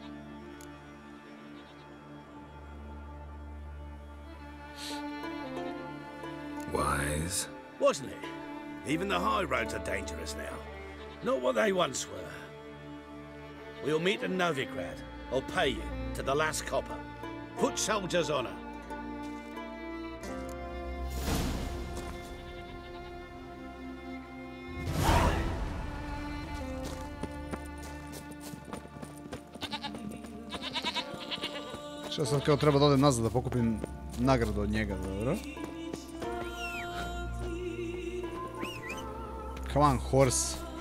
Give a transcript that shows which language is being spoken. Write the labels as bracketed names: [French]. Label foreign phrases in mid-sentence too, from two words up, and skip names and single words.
[English] Wise. Wasn't it? Even the high roads are dangerous now. Not what they once were. We'll meet in Novigrad. I'll pay you to the last copper. Put soldiers' honor. [Serbian] Šta sad kao treba da odem nazad da pokupim nagradu od njega, dobro? [English] Come on, horse.